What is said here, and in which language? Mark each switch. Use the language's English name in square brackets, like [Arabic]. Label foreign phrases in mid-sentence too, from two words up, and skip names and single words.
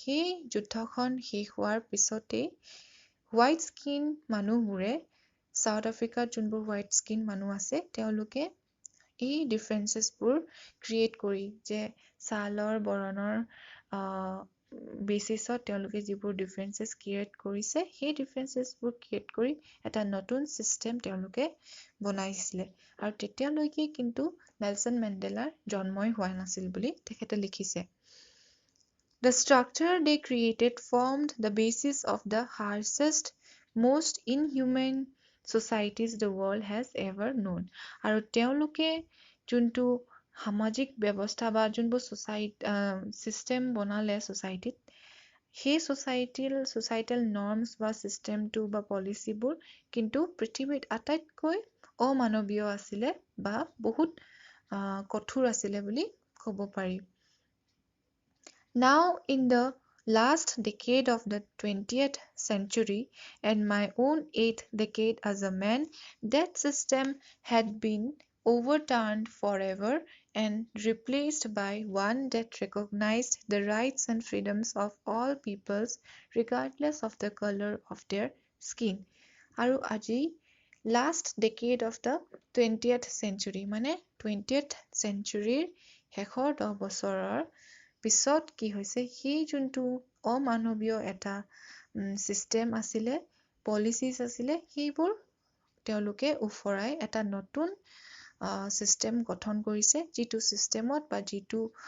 [Assamese] সেই যুদ্ধখন শেষ হোৱাৰ পিছতেই [English] white skin [Assamese] মানুহবোৰে সাউথ আফ্ৰিকাত যোনবোৰ [English] white skin [Assamese] মানুহ আছে তেওঁলোকে এই ডিফাৰেঞ্চেছবোৰ ক্ৰিয়েট কৰি যে ছালৰ বৰণৰ বেচিছত তেওঁলোকে যিবোৰ ডিফাৰেঞ্চেছ ক্ৰিয়েট কৰিছে সেই ডিফাৰেঞ্চেছবোৰ ক্ৰিয়েট কৰি এটা নতুন ছিষ্টেম তেওঁলোকে বনাইছিলে আৰু তেতিয়ালৈকে কিন্তু নেলছন মেণ্ডেলাৰ জন্মই হোৱা নাছিল বুলি তেখেতে লিখিছে। [English] The structure they created formed the basis of the harshest, most inhumane societies the world has ever known. [Assamese] আৰু তেওঁলোকে যোনটো সামাজিক ব্যৱস্থা বা যোনবোৰ চিষ্টেম বনালে ছ'চাইটিত সেই [English] societal norms [Assamese] বা চিষ্টেমটো বা পলিচিবোৰ কিন্তু পৃথিৱীত আটাইতকৈ অমানৱীয় আছিলে বা বহুত কঠোৰ আছিলে বুলি ক'ব পাৰি। [English] Now in the last decade of the 20th century and my own 8th decade as a man, that system had been overturned forever and replaced by one that recognized the rights and freedoms of all peoples regardless of the color of their skin. [Assamese] আৰু আজি [English] last decade of the 20th century [Assamese] মানে 20th century শেষৰ 10 বছৰৰ পিছত কি হৈছে সেই যোনটো অমানৱীয় এটা চিষ্টেম আছিলে পলিচিছ আছিলে সেইবোৰ তেওঁলোকে উফৰাই এটা নতুন চিষ্টেম গঠন কৰিছে যিটো চিষ্টেমত বা যিটো